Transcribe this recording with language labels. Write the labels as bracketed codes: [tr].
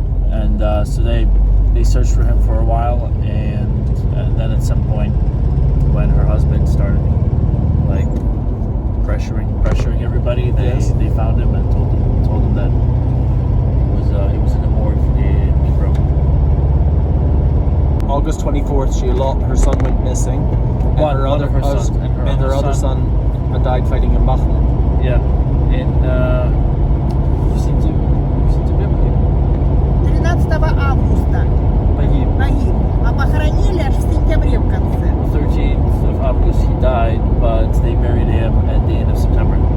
[en] And so they searched for him for a while, and then at some point, when her husband started like pressuring everybody, they found him and told him that he was in the morgue in Dnipro. August 24th, her son went missing, and her other son died fighting in Bakhmut. Yeah, in [ru] сентябре. 13 августа Погиб. А похоронили аж в сентябре в конце. [en] 13th of August he died, but they buried him at the end of September.